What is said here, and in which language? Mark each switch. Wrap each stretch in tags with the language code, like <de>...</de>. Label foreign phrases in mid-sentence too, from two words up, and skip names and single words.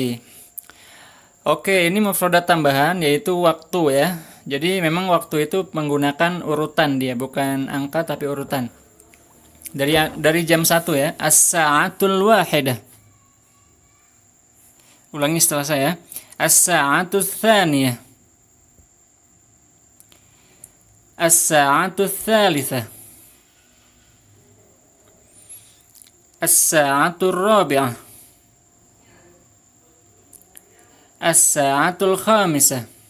<id>Oke, ini mufradat tambahan yaitu waktu ya. Jadi memang waktu itu menggunakan urutan dia, bukan angka tapi urutan. Dari jam 1 ya,</id> <ar>الساعة الواحدة.</ar> <id>Ulangi setelah saya.</id> <ar>الساعة الثانية. الساعة الثالثة. الساعة الرابعة. الساعة الخامسة.</ar>